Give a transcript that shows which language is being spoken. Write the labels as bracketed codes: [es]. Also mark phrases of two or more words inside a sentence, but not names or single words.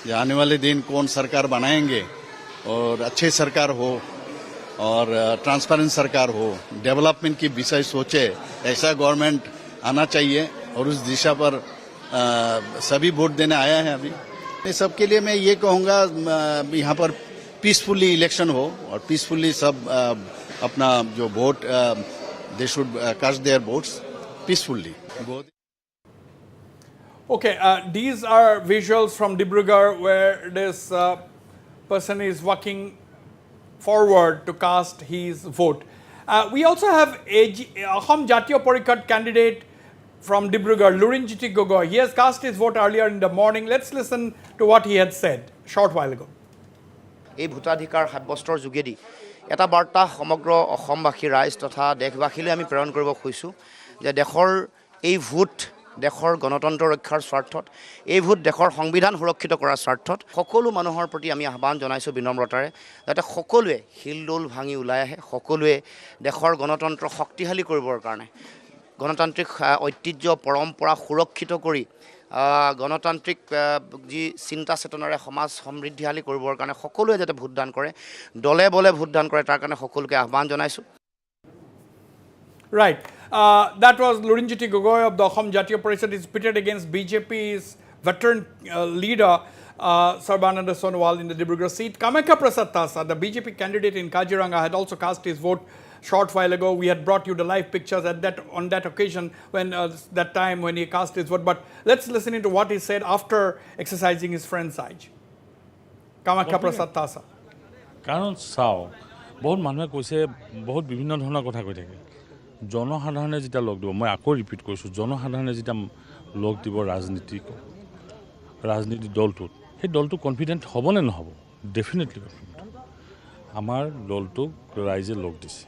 [hi] ये आने वाले दिन कौन सरकार बनाएंगे और अच्छे सरकार हो और ट्रांसपेरेंट सरकार हो, डेवलपमेंट की विषय सोचे, ऐसा गवर्नमेंट आना चाहिए और उस दिशा पर सभी वोट देने आया है। अभी सबके लिए मैं ये कहूँगा यहाँ पर पीसफुली इलेक्शन हो और पीसफुली सब अपना जो वोट दे [en] should cast their votes peacefully. Okay, these are visuals from Dibrugarh where this person is walking forward to cast his vote. We also have Assam Jatiyo Parikhat candidate from Dibrugarh, Lurinjiti Gogoi. He has cast his vote earlier in the morning. Let's listen to what he had said a short while ago. [as] এই ভোটাধিকাৰ সাব্যস্তৰ যোগেদি এটা বাৰ্তা সমগ্ৰ অসমবাসী ৰাইজ তথা দেশবাসীলৈ আমি প্ৰেৰণ কৰিব খুজিছোঁ যে দেশৰ এই ভোট দেশৰ গণতন্ত্ৰ ৰক্ষাৰ স্বাৰ্থত, এই ভোট দেশৰ সংবিধান সুৰক্ষিত কৰাৰ স্বাৰ্থত সকলো মানুহৰ প্ৰতি আমি আহ্বান জনাইছোঁ বিনম্ৰতাৰে, যাতে সকলোৱে হিলদোল ভাঙি ওলাই আহে, সকলোৱে দেশৰ গণতন্ত্ৰ শক্তিশালী কৰিবৰ কাৰণে, গণতান্ত্ৰিক ঐতিহ্য পৰম্পৰা সুৰক্ষিত কৰি গণতান্ত্ৰিক যি চিন্তা চেতনাৰে সমাজ সমৃদ্ধিশালী কৰিবৰ কাৰণে সকলোৱে যাতে ভোটদান কৰে, দলে বলে ভোটদান কৰে, তাৰ কাৰণে সকলোকে আহ্বান জনাইছোঁ। [en] Right. That was Lurinjiti Gogoi of the Assam Jatiyo Parishad. Is pitted against BJP's veteran leader Sarbananda Sonowal in the Dibrugarh seat. Kamakya Prasad Tasa, the BJP candidate in Kaziranga, had also cast his vote short while ago. We had brought you the live pictures on that occasion when that time when he cast his vote. But let's listen into what he said after exercising his friend's side. Kamakya Prasad Tasa. [as] কাৰণ চাওক বহুত মানুহে কৈছে বহুত বিভিন্ন ধৰণৰ কথা কৈ থাকে, জনসাধাৰণে যেতিয়া লগ দিব, মই আকৌ ৰিপিট কৰিছোঁ, জনসাধাৰণে যেতিয়া লগ দিব ৰাজনীতি দলটোত, সেই দলটো কনফিডেণ্ট হ'ব নে নহ'ব? [en] definitely confident. [as] আমাৰ দলটোক ৰাইজে লগ দিছে।